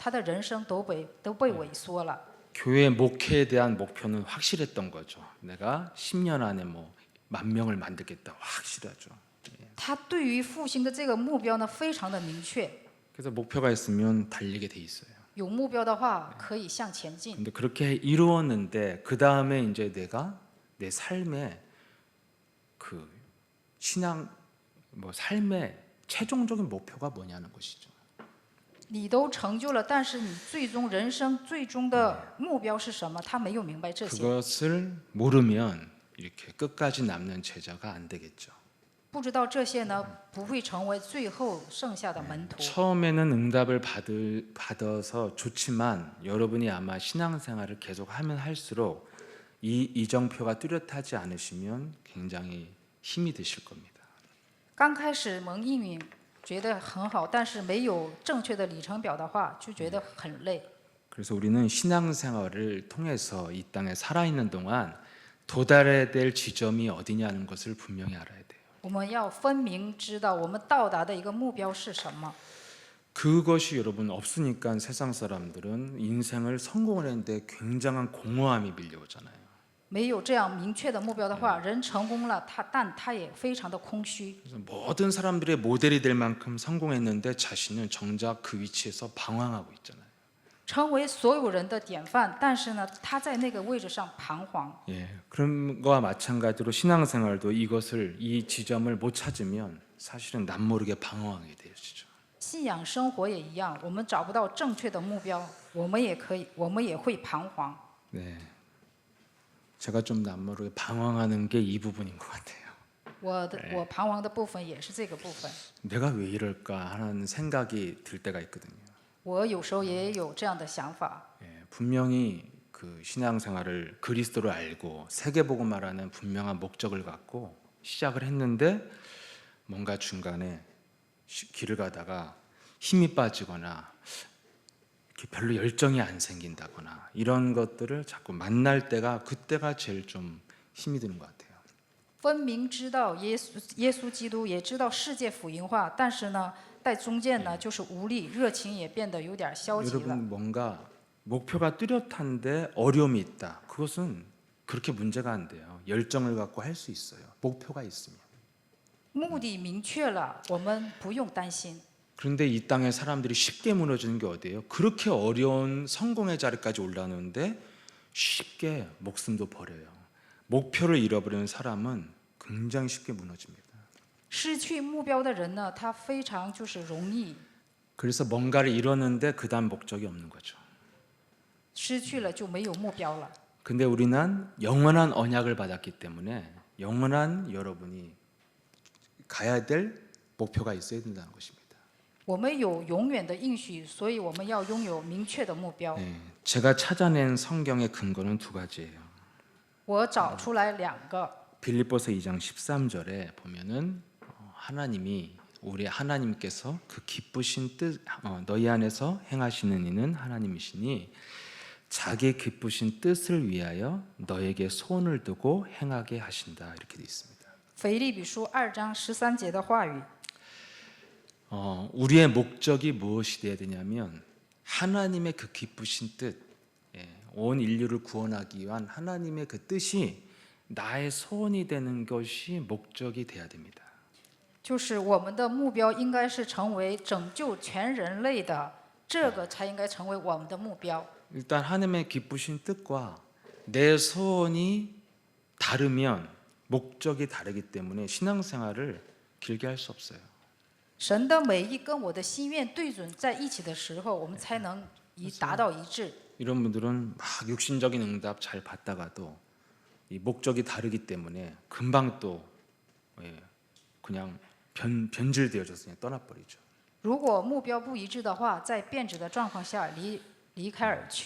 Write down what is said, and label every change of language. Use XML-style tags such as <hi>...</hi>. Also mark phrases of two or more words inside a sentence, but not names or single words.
<zh>他的人生都被萎缩了。</zh> <ko>교회 목회에 대한 목표는 확실했던 거죠. 내가 10년 안에 뭐 10,000명을 만들겠다. 확실하죠.</ko> <zh>他对于复兴的这个目标呢，非常的明确。</zh> <ko>그래서 목표가 있으면 달리게 돼 있어요.</ko> <zh>有目标的话，可以向前进。</zh> <ko>근데 그렇게 이루었는데 그 다음에 이제 내가 내 삶의 그 신앙 뭐 삶의 최종적인 목표가 뭐냐는 것이죠.</ko> <zh>你都成就了，但是你最终人生最终的目标是什么？他没有明白这些。</zh> <ko>그것을 모르면 이렇게 끝까지 남는 제자가 안 되겠죠.</ko> <zh>不知道这些呢，不会成为最后剩下的门徒。</zh> <ko>처음에는 응답을 받아서 좋지만 여러분이 아마 신앙생활을 계속하면 할수록 이 이정표가 뚜렷하지 않으시면 굉장히 힘이 드실 겁니다.</ko> <zh>刚开始蒙应允，觉得很好，但是没有正确的里程表的话，就觉得很累。</zh> <ko>그래서 우리는 신앙생활을 통해서 이 땅에 살아있는 동안 도달해야 될 지점이 어디냐는 것을 분명히 알아야 돼요.</ko> <zh>我们要分明知道我们到达的一个目标是什么。</zh> <ko>그것이 여러분 없으니까 세상 사람들은 인생을 성공을 했는데 굉장한 공허함이 밀려오잖아요.</ko> <zh>没有这样明确的目标的话，人成功了，但他也非常的空虚。</zh> <ko>그래서 모든 사람들의 모델이 될 만큼 성공했는데 자신은 정작 그 위치에서 방황하고 있잖아요.</ko> <zh>成为所有人的典范，但是呢，他在那个位置上彷徨。</zh> <ko>예, 그런 거와 마찬가지로 신앙생활도 이 지점을 못 찾으면 사실은 남모르게 방황하게 되어지죠.</ko> <zh>信仰生活也一样，我们找不到正确的目标，我们也会彷徨。</zh> <ko>네, 제가 좀 남모르게 방황하는 게 이 부분인 것 같아요.</ko> <zh>我彷徨的部分也是这个部分。</zh> <ko>내가 왜 이럴까 하는 생각이 들 때가 있거든요.</ko> <zh>我有时候也有这样的想法。</zh> <ko>예, 분명히 그 신앙생활을 그리스도를 알고 세계복음 말하는 분명한 목적을 갖고 시작을 했는데 뭔가 중간에 길을 가다가 힘이 빠지거나 이렇게 별로 열정이 안 생긴다거나 이런 것들을 자꾸 만날 때가 그때가 제일 좀 힘이 드는 것 같아요.</ko> <zh>分明知道耶稣基督，也知道世界福音化，但是呢，在中间呢，就是无力，热情也变得有点消极了。</zh> <ko>여러분 뭔가 목표가 뚜렷한데 어려움이 있다. 그것은 그렇게 문제가 안 돼요. 열정을 갖고 할 수 있어요. 목표가 있으면.</ko> <zh>目的明确了，我们不用担心。</zh> <ko>그런데 이 땅에 사람들이 쉽게 무너지는 게 어디예요? 그렇게 어려운 성공의 자리까지 올라오는데 쉽게 목숨도 버려요. 목표를 잃어버리는 사람은 굉장히 쉽게 무너집니다.</ko> <zh>失去目标的人呢，他非常就是容易</zh> <ko>그래서 뭔가를 잃었는데 그다음 목적이 없는 거죠.</ko> <zh>失去了就没有目标了。</zh> <ko>근데 우리는 영원한 언약을 받았기 때문에 영원한 여러분이 가야 될 목표가 있어야 된다는 것입니다.</ko> <zh>我们有永远的应许，所以我们要拥有明确的目标。</zh> <ko>네, 제가 찾아낸 성경의 근거는 두 가지예요.</ko> <zh>我找出来两个，</zh> <ko>빌립보서 2장 13절에 보면은 하나님이 우리 하나님께서 그 기쁘신 뜻 너희 안에서 행하시는 이는 하나님이시니 자기 기쁘신 뜻을 위하여 너에게 소원을 두고 행하게 하신다 이렇게 돼 있습니다.</ko> <zh>腓立比书2章13节的话语，</zh> <ko>우리의 목적이 무엇이 되어야 되냐면 하나님의 그 기쁘신 뜻, 온 인류를 구원하기 위한 하나님의 그 뜻이 나의 소원이 되는 것이 목적이 돼야 됩니다.</ko> <zh>就是我们的目标应该是成为拯救全人类的，这个才应该成为我们的目标。</zh> <ko>일단 하나님의 기쁘신 뜻과 내 소원이 다르면 목적이 다르기 때문에 신앙생활을 길게 할 수 없어요.</ko> <zh>神的美意跟我的心愿对准在一起的时候，我们才能达到一致。</zh> <ko>이런 분들은 막 육신적인 응답 잘 받다가도 이 목적이 다르기 때문에 금방 또 그냥 변질되어져서 그냥 떠나버리죠.</ko> <zh>如果目标不一致的话，在变质的状况下离开而去，</zh>